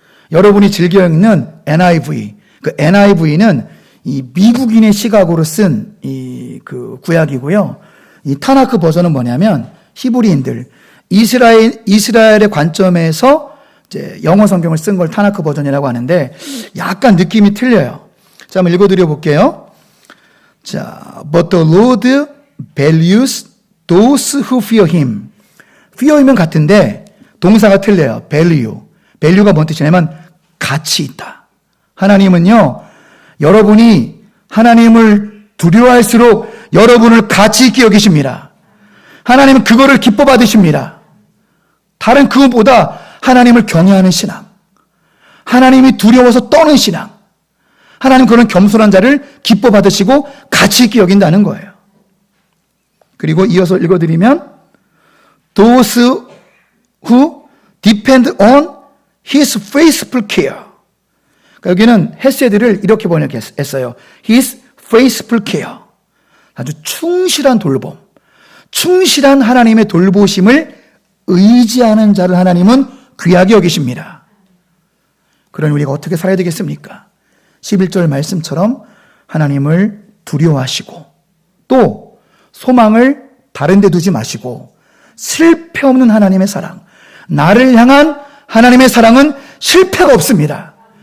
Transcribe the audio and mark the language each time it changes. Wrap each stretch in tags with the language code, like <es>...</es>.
<ko>여러분이 즐겨 읽는 NIV. 그 NIV는 이 미국인의 시각으로 쓴 그 구약이고요. 이 타나크 버전은 뭐냐면 히브리인들, 이스라엘의 관점에서 이제 영어 성경을 쓴 걸 타나크 버전이라고 하는데 약간 느낌이 틀려요. 자, 한번 읽어드려 볼게요.</ko> <en>자, but the Lord values those who fear him. fear him</en> <ko>은 같은데 동사가 틀려요. value가 뭔 뜻이냐면 가치 있다. 하나님은요, 여러분이 하나님을 두려워할수록 여러분을 가치 있게 여기십니다. 하나님은 그거를 기뻐 받으십니다. 다른 그것보다 하나님을 경외하는 신앙, 하나님이 두려워서 떠는 신앙, 하나님 그런 겸손한 자를 기뻐 받으시고 가치 있게 여긴다는 거예요. 그리고 이어서 읽어드리면</ko> <en>those who depend on his faithful care.</en> <ko>그러니까 여기는 헤세드를 이렇게 번역했어요.</ko> <en>his faithful care.</en> <ko>아주 충실한 돌봄, 충실한 하나님의 돌보심을 의지하는 자를 하나님은 귀하게 여기십니다. 그러니 우리가 어떻게 살아야 되겠습니까? 11절 말씀처럼 하나님을 두려워하시고 또 소망을 다른 데 두지 마시고 실패 없는 하나님의 사랑, 나를 향한 하나님의 사랑은 실패가 없습니다.</ko>